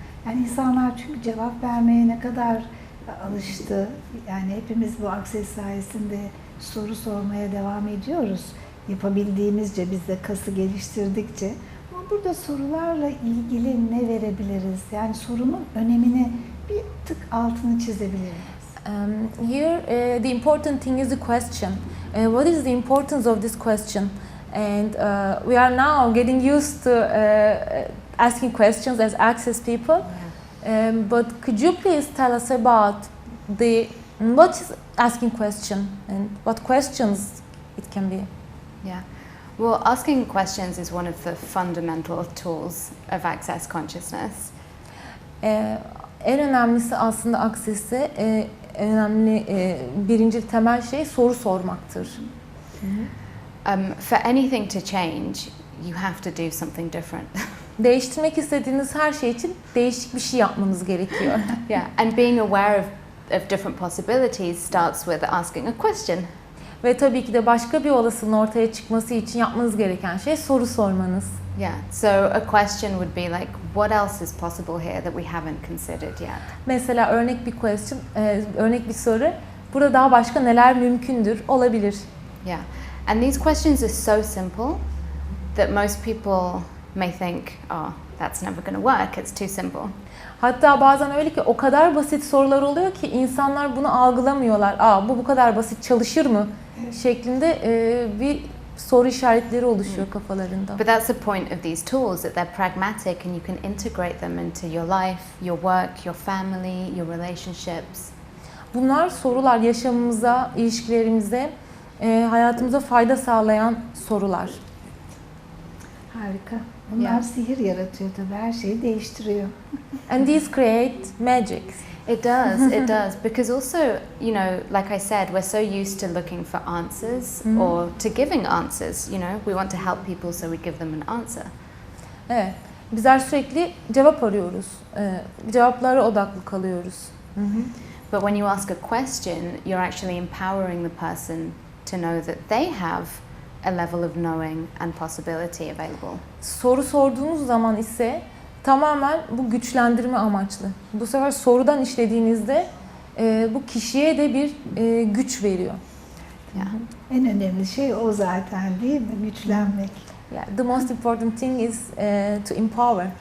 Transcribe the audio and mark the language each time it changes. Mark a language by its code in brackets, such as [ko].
[tr] Yani insanlar çünkü cevap vermeye ne kadar alıştı. Yani hepimiz bu Access sayesinde soru sormaya devam ediyoruz. Yapabildiğimizce, biz de kası geliştirdikçe. Ama burada sorularla ilgili ne verebiliriz? Yani sorunun önemini bir tık altını çizebiliriz. [en] Here, the important thing is the question. What is the importance of this question? And we are now getting used to asking questions as Access people. But could you please tell us about what is asking question and what questions it can be? Yeah. Well, asking questions is one of the fundamental tools of Access consciousness. [tr] En önemlisi aslında Access'te önemli birinci temel şey soru sormaktır. [en] For anything to change, you have to do something different. [tr] Değiştirmek istediğiniz her şey için değişik bir şey yapmanız gerekiyor. [en] Yeah, and being aware of different possibilities starts with asking a question. [tr] Ve tabii ki de başka bir olasılığın ortaya çıkması için yapmanız gereken şey soru sormanız. [en] Yeah, so a question would be like, what else is possible here that we haven't considered yet? [tr] Mesela örnek bir soru. Burada daha başka neler mümkündür, olabilir. [en] Yeah, and these questions are so simple that most people may think, oh, that's never going to work, it's too simple. [tr] Hatta bazen öyle ki o kadar basit sorular oluyor ki insanlar bunu algılamıyorlar. Bu kadar basit çalışır mı? Şeklinde bir soru işaretleri oluşuyor kafalarında. [en] But that's the point of these tools, that they're pragmatic and you can integrate them into your life, your work, your family, your relationships. [tr] Bunlar sorular yaşamımıza, ilişkilerimize, hayatımıza fayda sağlayan sorular. Harika. Bunlar sihir yaratıyor tabii, her şeyi değiştiriyor. [en] And these create magic. It does, it does. Because also, you know, like I said, we're so used to looking for answers or to giving answers, you know. We want to help people, so we give them an answer. [tr] Evet. Bizler sürekli cevap arıyoruz. Cevaplara odaklı kalıyoruz. [en] But when you ask a question, you're actually empowering the person to know that they have a level of knowing and possibility available. [tr] Soru sorduğunuz zaman ise tamamen bu güçlendirme amaçlı. Bu sefer sorudan işlediğinizde bu kişiye de bir güç veriyor. [en] Yeah. [tr] En önemli şey o zaten değil mi? Güçlenmek. [en] Yeah, the most important thing is to empower.